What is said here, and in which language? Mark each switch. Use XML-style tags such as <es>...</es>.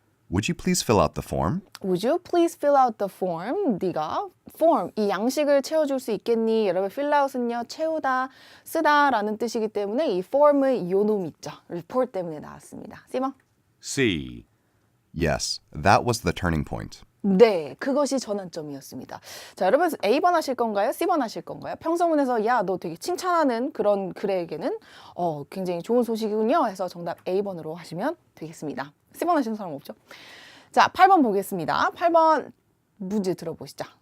<en>Would you please fill out the form? Would you please fill out the form?</en> <ko>네가 form, 이 양식을 채워줄 수 있겠니? 여러분, fill out은요, 채우다, 쓰다 라는 뜻이기 때문에 이 form의 요 놈 있죠. report 때문에 나왔습니다. C번.</ko> <en>C. Yes, that was the turning point.</en> <ko>네, 그것이 전환점이었습니다. 자, 여러분 A번 하실 건가요? C번 하실 건가요? 평서문에서 야, 너 되게 칭찬하는 그런 글에게는 굉장히 좋은 소식이군요. 해서 정답 A번으로 하시면 되겠습니다. C번 하시는 사람 없죠? 자, 8번 보겠습니다. 8번 문제 들어보시죠.</ko>